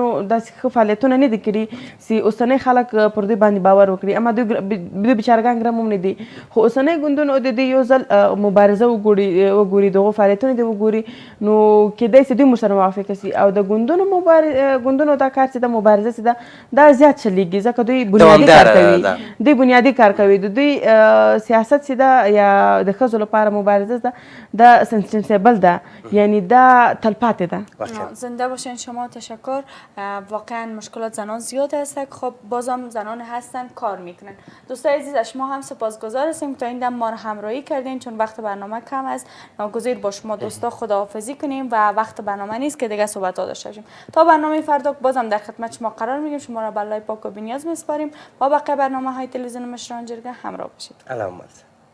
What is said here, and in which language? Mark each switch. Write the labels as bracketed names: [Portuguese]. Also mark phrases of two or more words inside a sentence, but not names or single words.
[Pashto] داسې ښه فعالیتونه نه دي کړي چې اوسنی خلک پر دوی باندې باور وکړي اما دوی بیچارهګان ګرم هم نه دي خو اوسنی ګوندونو د دې یو ځل مبارزه وګوري دغو فعالیتونه دې وګوري نو کیدای شي دوی موږ سره موافقه شي او د ګوندونو دا کار چې د مبارزه چې ده دا زیات چلیږي ځکه دوی بنیادي کار کوي د دوی سیاست چې ده یا د ښځو لپاره مبارزه ده دا سنسیبل ده یعنی دا تلپاتې ده. [Persian] زنده باشین شما تشکر. واقعا مشکلات زنان زیاد هست خب بازم زنان هستن کار میکنن. دوستای عزیز از شما هم سپاسگزار هستیم تا این دم ما رو همراهی کردین چون وقت برنامه کم است ناگزیر با شما دوستا خداحافظی کنیم و وقت برنامه نیست که دیگه صحبت ها داشته باشیم تا برنامه فردا بازم در خدمت شما قرار میگیم شما را به الله پاک و بی‌نیاز میسپاریم با بقیه برنامه های تلویزیون مشران جرگه همراه باشید.